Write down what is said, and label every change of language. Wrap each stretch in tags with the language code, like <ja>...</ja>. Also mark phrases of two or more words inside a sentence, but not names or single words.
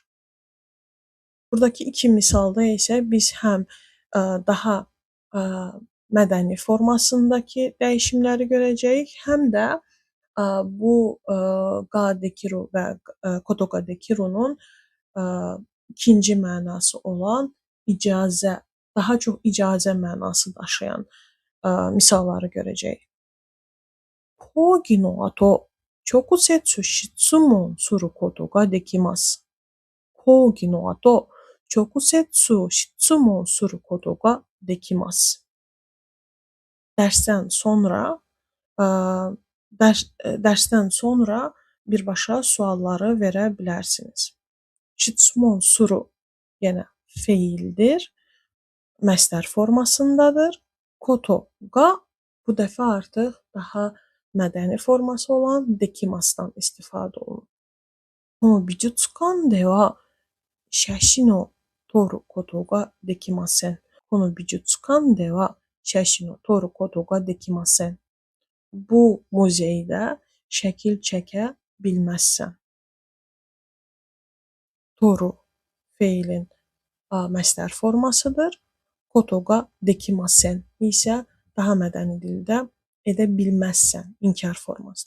<az>Buradakı iki misalda isə biz həm daha mədəni formasındakı dəyişimləri görəcəyik, həm də bu</az> <ja>ができる</ja> <az>və</az> <ja>ことができるnun</ja> <az>ikinci mənası olan icazə daha çox icazə mənası daşıyan misalları görəcəyik.</az> <ja>講義の後、直接質問することができます。講義の後、直接質問することができます。</ja> <az>Dərsdən sonra dərsdən sonra birbaşa sualları verə bilərsiniz.</az> <ja>質問する</ja> <az>yenə feildir, məsdər formasındadır.</az> <ja>ことが</ja> <az>bu dəfə artıq daha mədəni forması olan dekimasdan istifadə olunur.</az> <ja>この美術館では写真を撮ることができません。この美術館では写真を撮ることができません。</ja> <az>Bu muzeydə şəkil çəkə bilməzsən. Toru feilin məsdər formasıdır.</az> <ja>ことができません</ja> <az>isə daha mədəni dildə edə bilməzsən inkar formasıdır.</az>